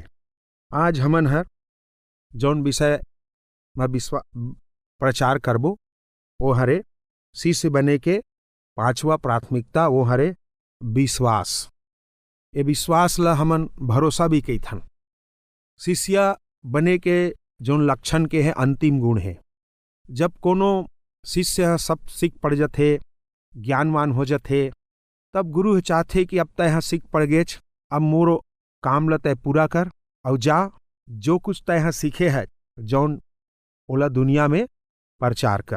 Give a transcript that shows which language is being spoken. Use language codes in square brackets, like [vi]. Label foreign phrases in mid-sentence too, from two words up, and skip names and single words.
[hne] आज हमन हर जौन विषय में प्रचार करबो वो हरे शिष्य बने के 5वां प्राथमिकता, वो हरे विश्वास। ये विश्वास ला हमन भरोसा भी कही थन। शिष्य बने के जो लक्षण के है अंतिम गुण है। जब कोनो शिष्य सब सीख पड़ जाते, ज्ञानवान हो जाते, तब गुरु चाहते कि अब तय सीख पड़ गए, अब मोरो काम ल तय पूरा कर और जा, जो कुछ तय सीखे है जौन ओला दुनिया में प्रचार कर।